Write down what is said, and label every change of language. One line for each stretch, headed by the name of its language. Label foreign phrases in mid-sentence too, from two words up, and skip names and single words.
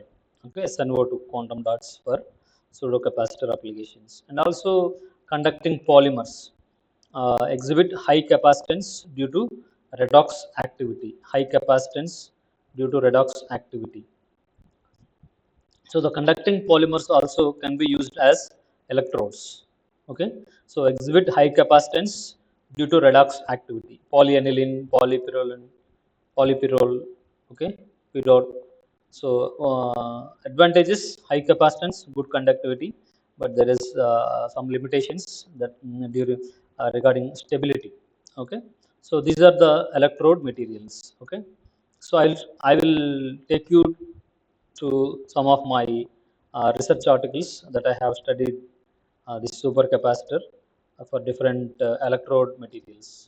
English: Okay, SnO2 quantum dots for pseudo capacitor applications, and also conducting polymers exhibit high capacitance due to redox activity. High capacitance due to redox activity. So the conducting polymers also can be used as electrodes. Okay, so exhibit high capacitance due to redox activity. Polyaniline, polypyrrole, polypyrrole. Okay, pyrrole. So advantages: high capacitance, good conductivity, but there is some limitations that during regarding stability. Okay, so these are the electrode materials. Okay, so I will take you to some of my research articles that I have studied this supercapacitor for different electrode materials.